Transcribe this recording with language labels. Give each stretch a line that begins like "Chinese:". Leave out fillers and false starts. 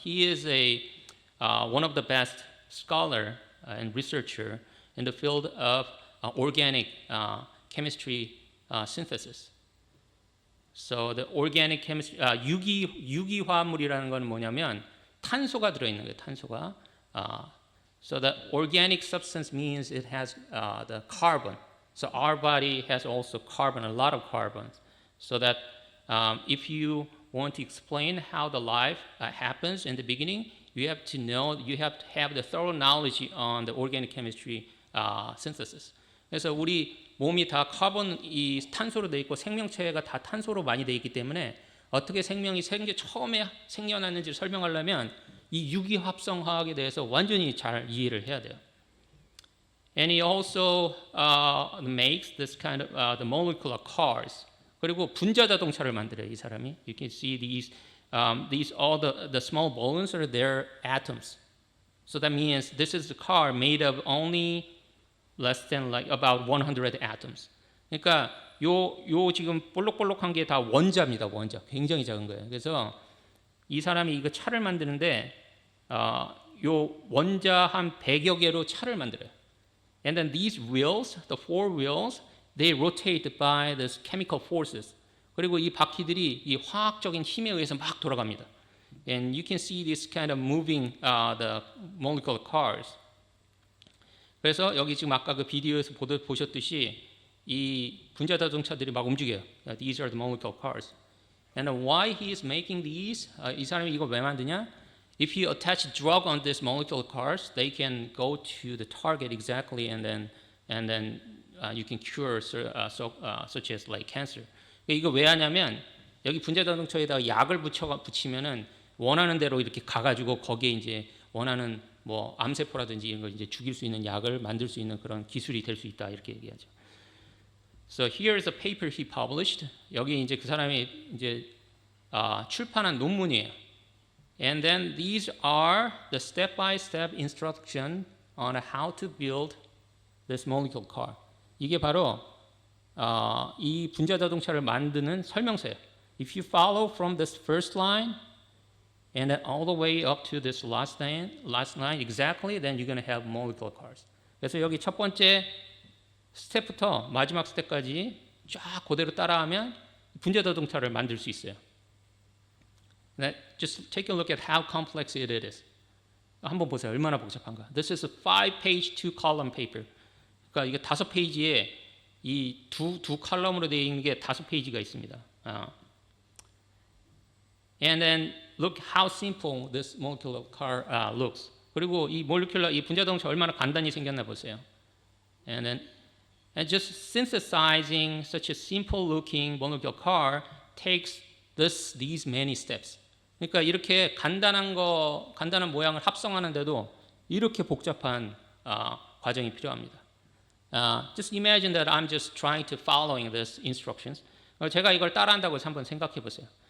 English: He is one of the best scholar and researcher in the field of organic chemistry synthesis. So the organic chemistry,
Korean: 유기화합물이라는 건 뭐냐면 탄소가 들어있는 거예요. 탄소가.
English: So the organic substance means it has the carbon. So our body has also carbon, a lot of carbon. So that if you want to explain how the life happens in the beginning, you have to have the thorough knowledge on the organic chemistry synthesis.
Korean: 그래서 우리 몸이 다 이 탄소로 돼 있고 생명체가 다 탄소로 많이 돼 있기 때문에 어떻게 생명이 처음에 생겨났는지 설명하려면 이 유기합성화학에 대해서 완전히 잘 이해를 해야 돼요.
English: And he also makes this kind of the molecular cars.
Korean: 그리고 분자 자동차를 만들어요, 이 사람이.
English: You can see these all the small balloons are their atoms. So that means this is a car made of only less than like about 100 atoms.
Korean: 그러니까 요 지금 볼록볼록한 게 다 원자입니다. 원자. 굉장히 작은 거예요. 그래서 이 사람이 이거 차를 만드는데 요 원자 한 100여 개로 차를 만들어요.
English: And then these wheels, the four wheels, they rotate by the chemical forces.
Korean: 그리고 이 바퀴들이 이 화학적인 힘에 의해서 막 돌아갑니다.
English: And you can see this kind of moving the molecular cars.
Korean: 그래서 여기 지금 아까 그 비디오에서 보셨듯이 이 분자 자동차들이 막 움직여요.
English: These are the molecular cars. And why he is making these?
Korean: 이 사람이 이거 왜 만드냐?
English: If you attach drug on these molecular cars, they can go to the target exactly, and then you can cure such as like cancer.
Korean: 이거 왜 하냐면 여기 분자 자동차에다가 약을 붙이면은 원하는 대로 이렇게 가가지고 거기에 이제 원하는 뭐 암세포라든지 이런 걸 이제 죽일 수 있는 약을 만들 수 있는 그런 기술이 될 수 있다 이렇게 얘기하죠.
English: So here is a paper he published.
Korean: 여기 이제 그 사람이 이제 출판한 논문이에요.
English: And then these are the step-by-step instruction on how to build this molecular car.
Korean: 이게 바로 이 분자 자동차를 만드는 설명서예요.
English: If you follow from this first line and then all the way up to this last line exactly, then you're going to have molecular cars.
Korean: 그래서 여기 첫 번째 스텝부터 마지막 스텝까지 쫙 그대로 따라하면 분자 자동차를 만들 수 있어요.
English: Just take a look at how complex it is.
Korean: 한번 보세요. 얼마나 복잡한가.
English: This is a 5-page, 2-column paper.
Korean: 그러니까 이게 5페이지에 이 두 칼럼으로 되어 있는 게 5페이지가 있습니다.
English: And then look how simple this molecular car looks.
Korean: 그리고 이 분자 자동차 얼마나 간단히 생겼나 보세요.
English: And just synthesizing such a simple-looking molecular car takes these many steps.
Korean: 그러니까 이렇게 간단한 모양을 합성하는데도 이렇게 복잡한 과정이 필요합니다.
English: Just imagine that I'm just trying to following these instructions.
Korean: 제가 이걸 따라한다고 해서 한번 생각해 보세요.